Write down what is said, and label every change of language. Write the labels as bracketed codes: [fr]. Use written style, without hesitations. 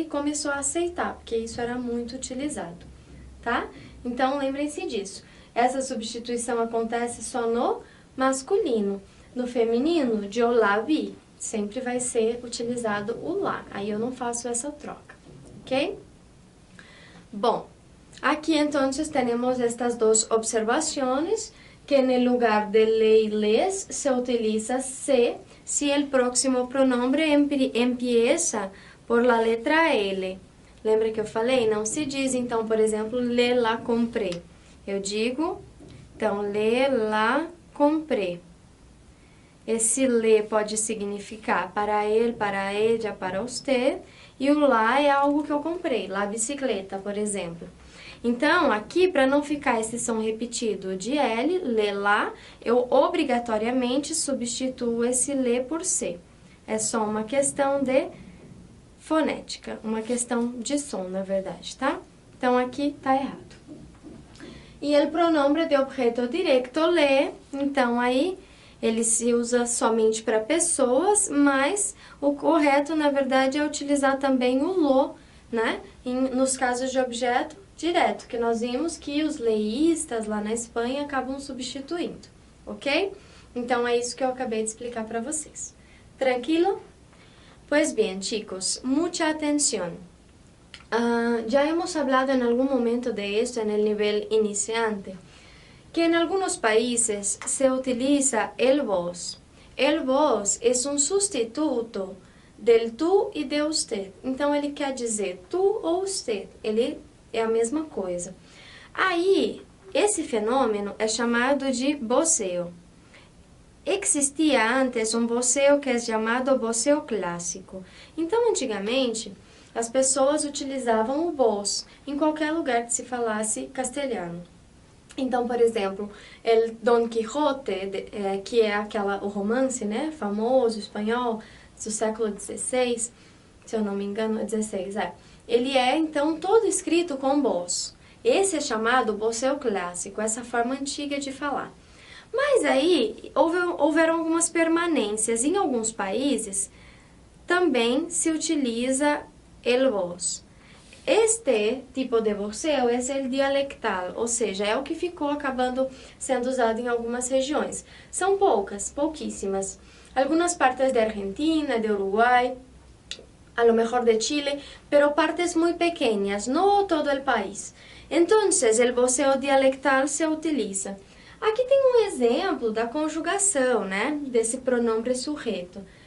[pt] E começou a aceitar, porque isso era muito utilizado, tá? Então lembrem-se disso. Essa substituição acontece só no masculino. No feminino, de la vi, sempre vai ser utilizado o lá. Aí eu não faço essa troca, ok? Bom, aqui [es] entonces tenemos estas dos observaciones, que en el lugar de le y les se utiliza se si el próximo pronombre empieza por la letra L. [pt] Lembra que eu falei? Não se diz, então, por exemplo, [es] le la compré. [pt] Eu digo, então, le la compré. Esse le pode significar para ele, para ella, para você, e o lá é algo que eu comprei, [es] la bicicleta, [pt] por exemplo. Então, aqui, para não ficar esse som repetido de L, le lá, eu obrigatoriamente substituo esse le por C. É só uma questão de fonética, uma questão de som, na verdade, tá? Então, aqui tá errado. E o pronome de objeto directo, le, então aí ele se usa somente para pessoas, mas o correto, na verdade, é utilizar também o lo, né? Nos casos de objeto direto, que nós vimos que os leístas lá na Espanha acabam substituindo, ok? Então, é isso que eu acabei de explicar para vocês. Tranquilo? [es] Pues bien, chicos, mucha atención. Ya hemos hablado en algún momento de esto en el nivel iniciante, que en algunos países se utiliza el vos. El vos es un sustituto del tú y de usted. [pt] Então, ele quer dizer tu ou usted. Ele é a mesma coisa. Aí, esse fenômeno é chamado de voceo. Existia antes um voceo que é chamado voceo clássico. Então, antigamente, as pessoas utilizavam o vos em qualquer lugar que se falasse castelhano. Então, por exemplo, el Don Quixote, que é o romance, né, famoso, espanhol, do século XVI, se eu não me engano, é 16, ele é, então, todo escrito com vos. Esse é chamado voceo clássico, essa forma antiga de falar. Mas aí, houveram algumas permanências. Em alguns países, também se utiliza el vos. Este tipo de voceo é o dialectal, ou seja, é o que ficou acabando sendo usado em algumas regiões. São pouquíssimas. Algumas partes de Argentina, de Uruguai, [es] a lo mejor de Chile, pero partes muy pequeñas, no todo el país. Entonces, el voceo dialectal se utiliza. [pt] Aqui tem um exemplo da conjugação, né, desse pronome sujeito.